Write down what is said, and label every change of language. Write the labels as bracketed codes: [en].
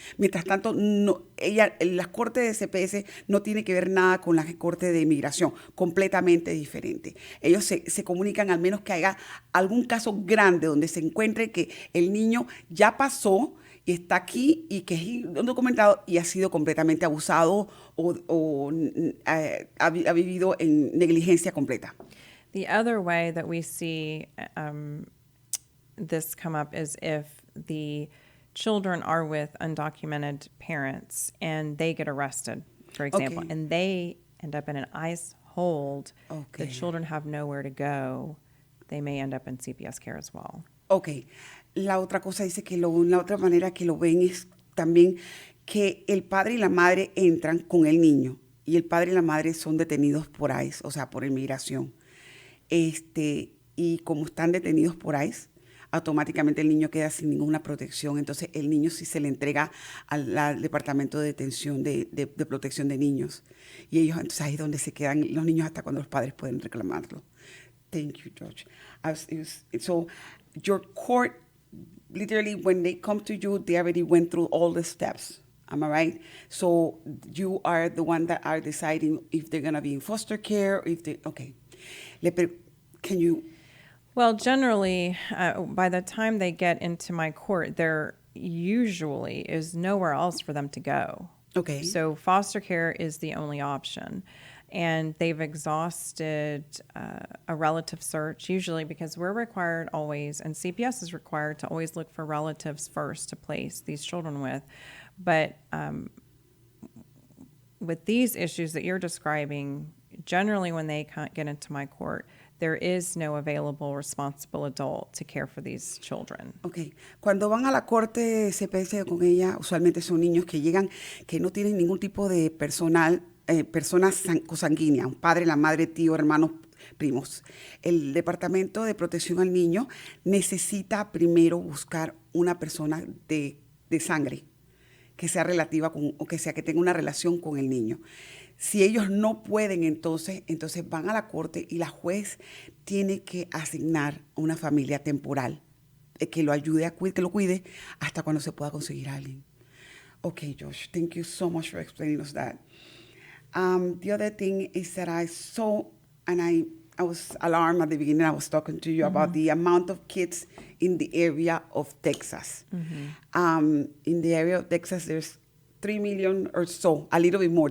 [es] Mientras tanto, la corte de CPS no tiene que ver nada con la corte de inmigración, completamente diferente. Ellos se comunican al menos que haya algún caso grande donde se encuentre que el niño ya pasó y está aquí y que es documentado y ha sido completamente abusado o ha vivido en negligencia completa. [en] The other way that we see this come up is if the children are with undocumented parents and they get arrested, for example, Okay. and they end up in an ICE hold, Okay. the children have nowhere to go, they may end up in CPS care as well. Ok. [es] La otra cosa dice que la otra manera que lo ven es también que el padre y la madre entran con el niño y el padre y la madre son detenidos por ICE, o sea, por inmigración. Y como están detenidos por ICE, automáticamente el niño queda sin ninguna protección. Entonces, el niño sí se le entrega al Departamento de Detención de Protección de Niños. Y ellos, entonces, ahí es donde se quedan los niños hasta cuando los padres pueden reclamarlo. [en] Thank you, George. So, your court, literally, when they come to you, they already went through all the steps. Am I right? So you are the one that are deciding if they're going to be in foster care, or if they, okay. Can you? Well, generally, by the time they get into my court, there usually is nowhere else for them to go. Okay. So foster care is the only option. And they've exhausted a relative search, usually because we're required always, and CPS is required to always look for relatives first to place these children with. But with these issues that you're describing, generally when they get into my court, there is no available responsible adult to care for these children. Okay. [es] Cuando van a la corte de CPS con ella, usualmente son niños que llegan, que no tienen ningún tipo de persona consanguínea, un padre, la madre, tío, hermano, primos. El Departamento de Protección al Niño necesita primero buscar una persona de sangre que sea relativa con, o que sea que tenga una relación con el niño. Si ellos no pueden, entonces van a la corte y la juez tiene que asignar una familia temporal que lo ayude que lo cuide hasta cuando se pueda conseguir a alguien. [en] Okay, Josh, thank you so much for explaining us that. The other thing is that I saw, and I was alarmed at the beginning. I was talking to you about the amount of kids in the area of Texas. In the area of Texas, there's 3 million or so, a little bit more.